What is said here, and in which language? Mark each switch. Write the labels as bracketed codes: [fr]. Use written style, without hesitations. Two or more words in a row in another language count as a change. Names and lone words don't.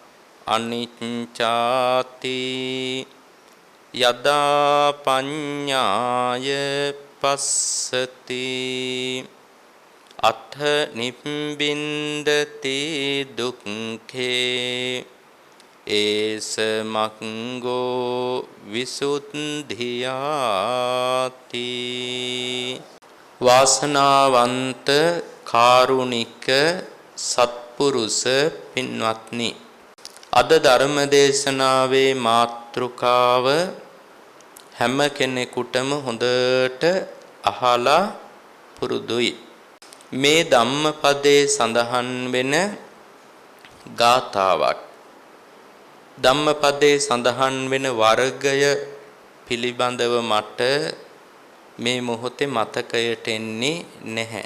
[pi] අනිච්චාති යදා පඤ්ඤාය පස්සති අත්ථ නිබ්බින්දති දුක්ඛේ ඒස මග්ගෝ [si] විසුද්ධියාති වාසනාවන්ත කාරුණික සත්පුරුෂ පින්වත්නි අද ධර්ම දේශනාවේ මාතෘකාව හැම කෙනෙකුටම හොඳට අහලා පුරුදුයි මේ ධම්මපදයේ සඳහන් වෙන ගාථාවක් ධම්මපදයේ සඳහන් වෙන වර්ගය පිළිබඳව මට මේ මොහොතේ මතකයට එන්නේ නැහැ.